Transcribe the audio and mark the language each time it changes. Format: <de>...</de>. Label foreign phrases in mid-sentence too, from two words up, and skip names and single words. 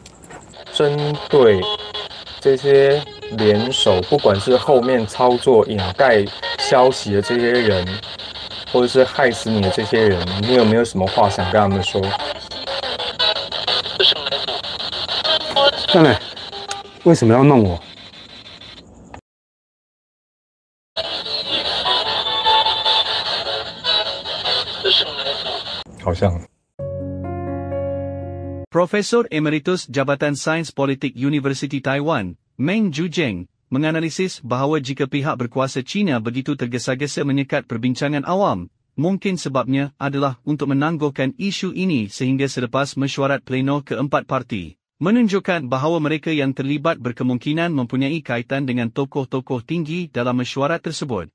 <zh>针对这些联手，不管是后面操作掩盖消息的这些人， 或者是害死你的这些人，你有没有什么话想跟他们说？当然，为什么要弄我？好像。</zh> <ms>Profesor Emeritus Jabatan Sains Politik Universiti Taiwan, Meng Zhuzheng, menganalisis bahawa jika pihak berkuasa China begitu tergesa-gesa menyekat perbincangan awam, mungkin sebabnya adalah untuk menangguhkan isu ini sehingga selepas mesyuarat pleno keempat parti, menunjukkan bahawa mereka yang terlibat berkemungkinan mempunyai kaitan dengan tokoh-tokoh tinggi dalam mesyuarat tersebut.</ms>